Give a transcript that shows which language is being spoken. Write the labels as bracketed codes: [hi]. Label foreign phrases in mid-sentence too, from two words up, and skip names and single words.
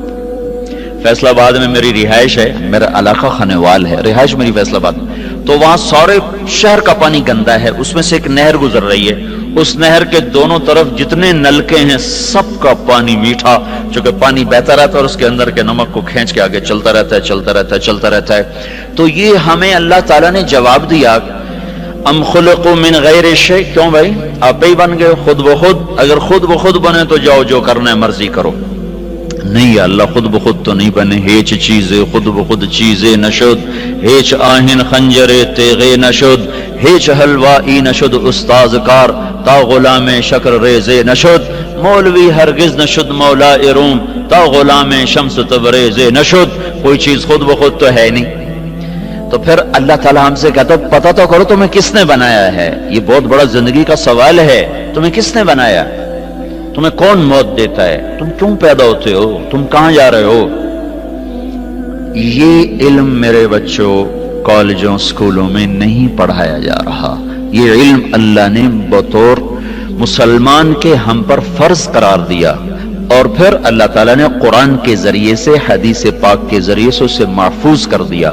[ur] فیصل آباد میں میری رہائش ہے، میرا علاقہ خانوال ہے، رہائش میری فیصل آباد میں، تو وہاں سارے شہر کا پانی گندا ہے، اس میں سے ایک نہر گزر رہی ہے، اس نہر کے دونوں طرف جتنے نلکے ہیں سب کا پانی میٹھا، چونکہ پانی بہتا رہتا ہے اور اس کے اندر کے نمک کو کھینچ کے آگے چلتا رہتا ہے۔ تو یہ ہمیں اللہ تعالیٰ نے جواب دیا، [ar] ام خلقوا من غیر شیء، [ur] کیوں بھائی آپ ہی بن گئے خود بخود؟ اگر خود بخود بنے تو جاؤ جو کرنا ہے مرضی کرو۔ نہیں، اللہ خود بخود تو نہیں بنے، [fa] ہیچ چیزے خود بخود چیزے نشد، ہیچ آہن خنجرے تیغے نشد، ہیچ حلوائی نشد استاذ کار، تا غلام شکر ریزے نشد، مولوی ہرگز نشد مولا روم، تا غلام شمس تبریزے نشد۔ [ur] کوئی چیز خود بخود تو ہے نہیں۔ تو پھر اللہ تعالیٰ ہم سے کہتا ہے پتہ تو کرو تمہیں کس نے بنایا ہے، یہ بہت بڑا زندگی کا سوال ہے، تمہیں کس نے بنایا، تمہیں کون موت دیتا ہے، تم کیوں پیدا ہوتے ہو، تم کہاں جا رہے ہو؟ یہ علم میرے بچوں کالجوں سکولوں میں نہیں پڑھایا جا رہا، یہ علم اللہ نے بطور مسلمان کے ہم پر فرض قرار دیا، اور پھر اللہ تعالیٰ نے قرآن کے ذریعے سے، حدیث پاک کے ذریعے سے اسے محفوظ کر دیا۔